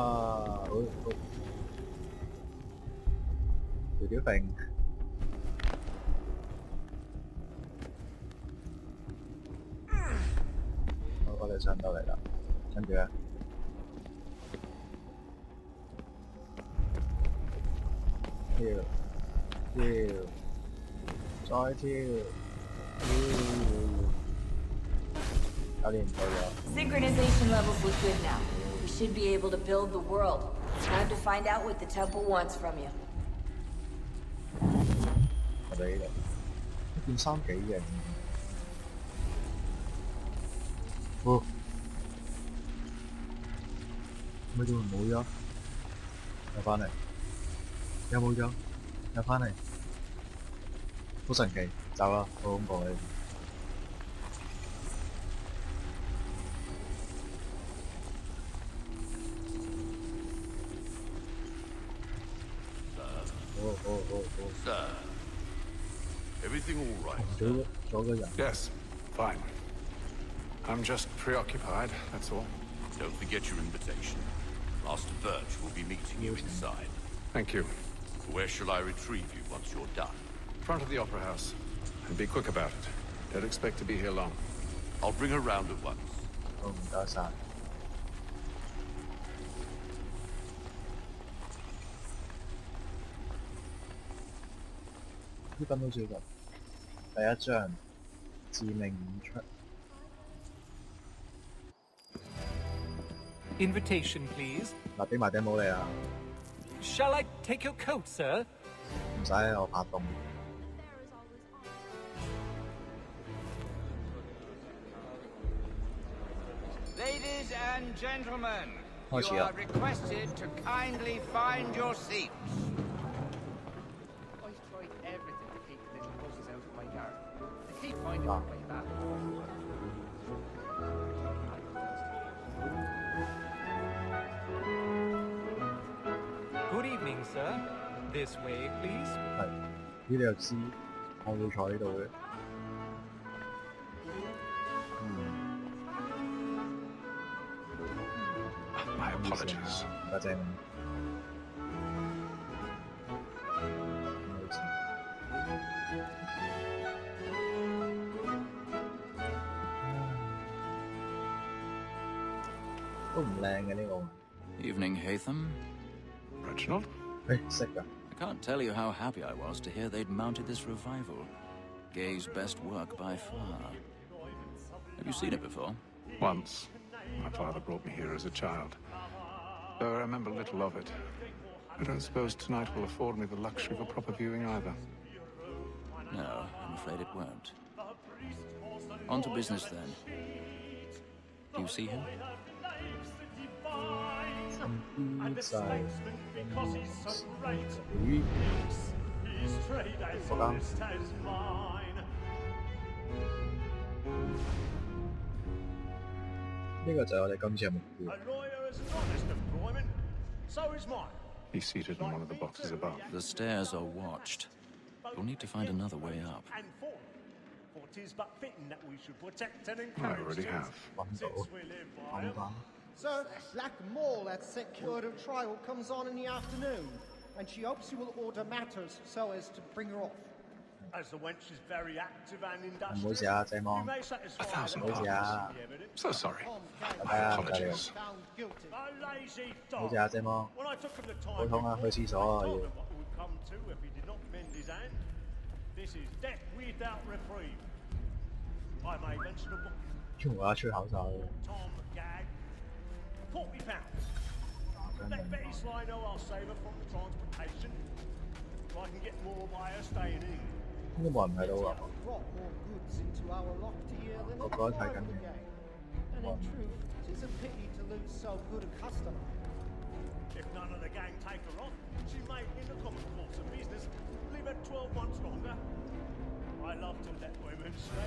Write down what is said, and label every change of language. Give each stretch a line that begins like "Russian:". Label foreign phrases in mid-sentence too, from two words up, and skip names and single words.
Cantonese: 好，條條揈，好，我哋上到嚟啦，跟住咧。跳，再跳，有練到咗。
English: Synchronization levels look good now. We should be able to build the world. Time to find out what the temple wants from you.
Cantonese: 我哋呢度，呢件衫幾型。哦，咪做冇咗，又返嚟。有冇咗？又返嚟，好神奇！走啦，好恐怖啊！
English: Sir, everything all right?
Cantonese: 咗個人。
English: Yes, fine. I'm just preoccupied, that's all. Don't forget your invitation. Master Birch will be meeting you inside. Thank you. Where shall I retrieve you once you're done? Front of the Opera House. And be quick about it. Don't expect to be here long. I'll bring her round at once.
Cantonese: 好，唔該晒。呢本都最近第一章致命演出。
English: Invitation, please.
Cantonese: 嗱，俾埋頂帽你啊！
English: Shall I take your coat, sir?
Cantonese: 唔使，我怕凍。
English: Ladies and gentlemen, you
Cantonese: 開始啦。
English: are requested to kindly find your seats. I've tried everything to keep the little buzzes out of my garden. They keep finding their way back. Good evening, sir. This way, please.
Cantonese: 係，你又知我會坐呢度嘅。
English: My apologies.
Cantonese: 家姐。都唔靚嘅呢個。
English: Evening, Hatham. Reginald?
Cantonese: 誒，識㗎。
English: I can't tell you how happy I was to hear they'd mounted this revival. Gay's best work by far. Have you seen it before? Once. My father brought me here as a child. Though I remember little of it. I don't suppose tonight will afford me the luxury of a proper viewing either. No, I'm afraid it won't. On to business then. Do you see him?
Cantonese: 呢個就係我哋今次嘅目標。
English: He's seated in one of the boxes above. The stairs are watched. You'll need to find another way up. I already have.
Cantonese: 揾到，揾到。
English: Sir, Black Mall at Security Trial comes on in the afternoon, and she hopes you will order matters so as to bring her off. As the wench is very active and
Cantonese: 唔好意思啊，謝望。
English: you may satisfy 1,000 the pardons. So sorry. Apologies. A lazy
Cantonese: 唔好意
English: dog.
Cantonese: 思啊，謝望。
English: When I took him the
Cantonese: 好
English: time
Cantonese: 痛啊，去廁所啊
English: I
Cantonese: 要
English: told。him what would come to if he did not mend his hand. This is death without reprieve. I may venture to book
Cantonese: 全部吹口哨。
English: Tom Gag. £40. Let Betty Sly know I'll save her from transportation. So I can get more by her staying in.
Cantonese: 應該冇人睇到啊。
English: Brought more goods into our loft here than
Cantonese: 個
English: the
Cantonese: 個都睇緊
English: rival
Cantonese: 嘅。
English: gang. And in truth, it is a pity to lose so good a customer. If none of the gang take her on, she may, in the common course of business, live at 12 months longer. I love to let women stay.